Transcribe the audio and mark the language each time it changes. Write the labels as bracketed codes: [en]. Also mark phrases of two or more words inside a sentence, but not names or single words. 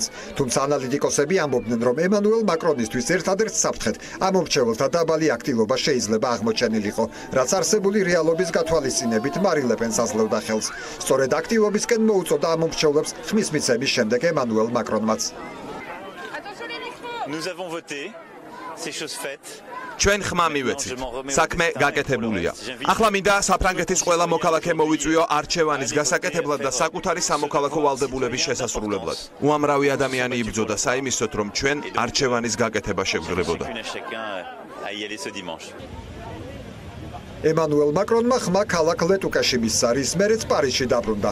[ka] თუმცა ანალიტიკოსები ამბობდნენ, რომ ემანუელ მაკრონისთვის ერთადერთ საფრთხედ ამომრჩეველთა დაბალი აქტივობა შეიძლება აღმოჩენილიყო, რაც არსებული რეალობის გათვალისწინებით მარინ ლე პენს აძლევდა ხელს. სწორედ აქტივობისკენ მოუწოდა ამომრჩევლებს ხმის მიცემის შემდეგ ემანუელ მაკრონმაც. [fr] Nous avons voté, c'est chose faite. [ka] ჩვენ ხმა მივეცით. საქმე გაკეთებულია. ახლა მინდა საფრანგეთის ყველა მოქალაქე მოვიწვიო არჩევანის გასაკეთებლად და საკუთარი სამოქალაქო ვალდებულების შესასრულებლად. უამრავი ადამიანი იბრძოდა საიმისოდ, რომ ჩვენ არჩევანის გაკეთება შევძლებოდა. ემანუელ მაკრონმა ხმა ქალაქ ლეტუკაში მისცა, რის მერეც პარიზში დაბრუნდა.